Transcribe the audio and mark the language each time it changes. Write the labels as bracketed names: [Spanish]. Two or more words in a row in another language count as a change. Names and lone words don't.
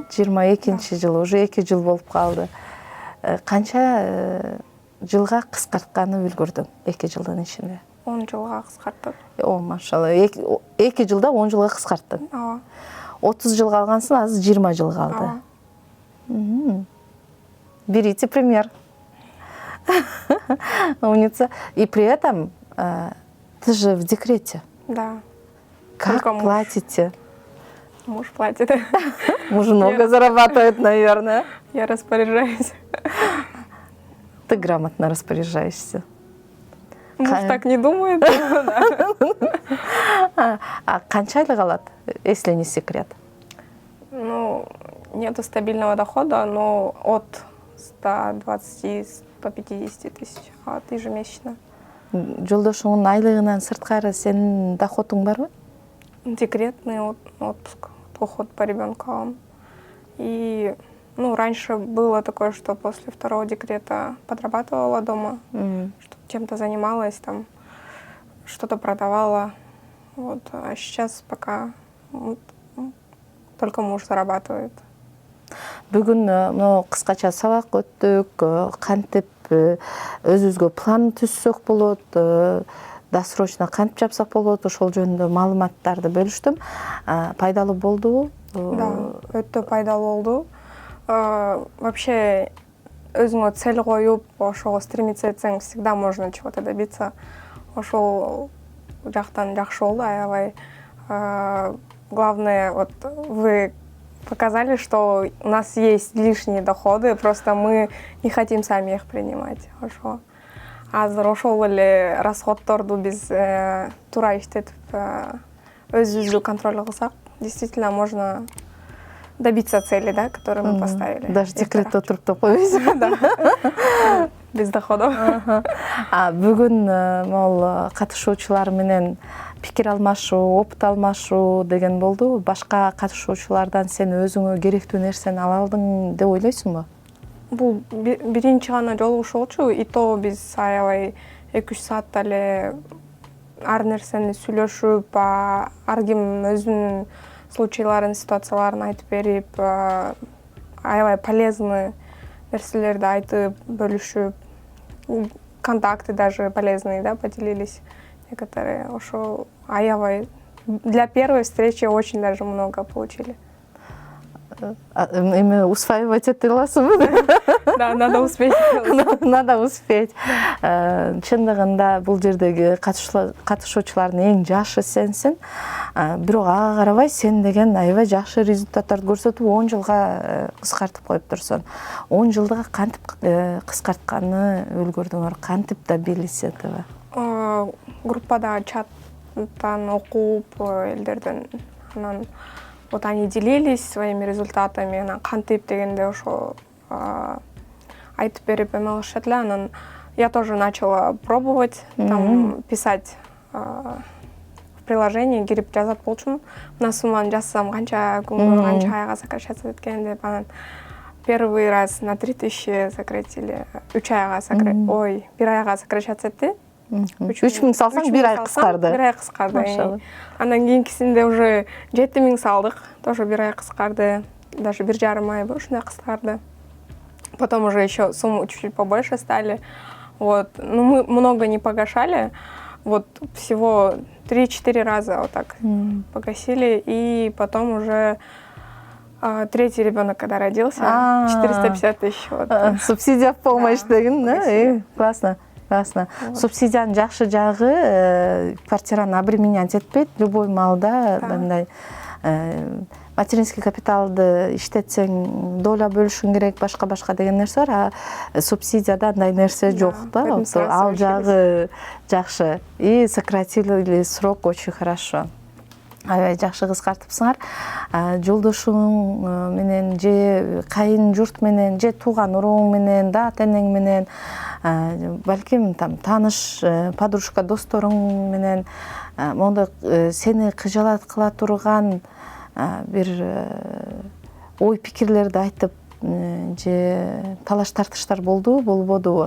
[Kyrgyz] 22-нчи жылы, уже 2 жыл болуп калды. Канча жылга кыскартканы үлгүрдүң 2 жылдын ичинде? 10 жылга кыскарттык. О, машалла. 2 жылда 10 жылга кыскарттың. Ооба. 30 жылга алгансың, азыр 20 жыл калды. [Russian] Берите пример. Умница. И при этом ты же в декрете. Да. Как Только платите? Муж платит. Муж много зарабатывает, наверное. Я распоряжаюсь. Ты грамотно распоряжаешься. Муж так не думает. [Kyrgyz] А канча айлык алат, [Russian] если не секрет? Ну, нету стабильного дохода, но от 120-150 тысяч ежемесячно. [Kyrgyz] Жолдошуңдун айлыгынан сырткары сенин доходуң барбы? [Russian] Декретный отпуск, уход по ребенку. И раньше было такое, что после 2-го декрета подрабатывала дома, что чем-то занималась, там что-то продавала. Вот. А сейчас пока только муж зарабатывает. [Kyrgyz] Бүгүн кыскача сабак өттүк, кантип өзүбүзгө план түзсөк болот, досрочно кантип жапсак болот, ошол жөнүндө маалыматтарды бөлүштүм. Пайдалуу болдубу? Да, өтө пайдалуу болду. Вообще өзүңө цель коюп, ошого стремиться этсең, [Russian] всегда можно чего-то добиться. [Kyrgyz] Ошол жактан жакшы болду, аябай. [Russian] Главное, вот вы показали, что у нас есть лишние доходы, просто мы не хотим сами их принимать. [Kyrgyz] Ошо. Азыр ошол эле расходторду биз туура иштетип өзүбүздү контроль кылсак, [Russian] действительно можно добиться цели, да, которую мы поставили. [Kyrgyz] Даже декретте отуруп да койбойсуң. [Russian] Без доходов. [Kyrgyz] Бүгүн могул катышуучулар менен пикир алмашуу, опыт алмашуу деген болду. Башка катышуучулардан сен өзүңө керектүү нерсени ала алдың деп ойлойсуңбу? Бул биринчи гана жолугушуу болчу, [Russian] и то [Kyrgyz] биз аябай 2-3 саатта эле ар нерсени сүйлөшүп, ар ким өзүнүн случайларын, ситуацияларын айтып берип, аябай полезный нерселерди айтып, бөлүшүп, [Russian] контакты даже полезные, да, поделились некоторые. [Kyrgyz] Ошо аябай [Russian] для первой встречи очень даже много получили. [Kyrgyz] эме усваивать ете аласыңбы? [Russian] Да, надо успеть. Надо успеть. [Kyrgyz] Чындыгында бул жердеги катышуучулардын эң жашы сенсиң. Бирок ага карабай сен деген аябай жакшы результаттарды көрсөтүп 10 жылга кыскартып коюптурсуң. 10 жылга кантип кыскартканны үлгөрдүңөр? [Russian] Кантип добились этого? [Kyrgyz] Группада чаттан окуп элдерден анан [Russian] вот они делились своими результатами, [Kyrgyz] анан кантип дегенде ошо айтып берип эме кылышат эле. [Russian] Анан я тоже начала пробовать там писать в приложении, [Kyrgyz] кирип жазат болчумун. Мына сумманы жазсам канча күнгө, канча айга сокращаться эткени деп. [Russian] Анан первый раз на 3000 сократили, [Kyrgyz] 3 айга ой, 1 айга [Russian] сокращаться этти. [Kyrgyz] 3000 салсаң 1 ай кыскарды. 1 ай кыскарды. Андан кийинкисинде уже 7000 салдык, тоже 1 ай кыскарды. Даже 1,5 ай ушундай кыскарды. [Russian] Потом уже еще сумму чуть-чуть побольше стали. Вот. Ну, мы много не погашали. Вот всего 3-4 раза вот так погасили. И потом уже третий ребенок, когда родился, 450 тысяч. Вот. Субсидия в помощь деген, да? Классно. Классно. [Kyrgyz] Субсидиянын жакшы жагы квартираны обременять этпейт. Любой маалда мындай [Russian] материнский капиталды [Kyrgyz] иштетсең доля бөлүшүң керек, башка деген нерсе бар. Субсидияда андай нерсе жок да. Ал жагы жакшы. [Russian] И сократили срок очень хорошо. [Kyrgyz] Аябай жакшы кыскартыпсыңар. Жолдошуң менен же кайын журт менен же тууган урууң менен да ата-энең менен балким там тааныш подружка досторуң менен мондай сени кыжалат кыла турган бир ой пикирлерди айтып же талаш тартыштар болбодубу?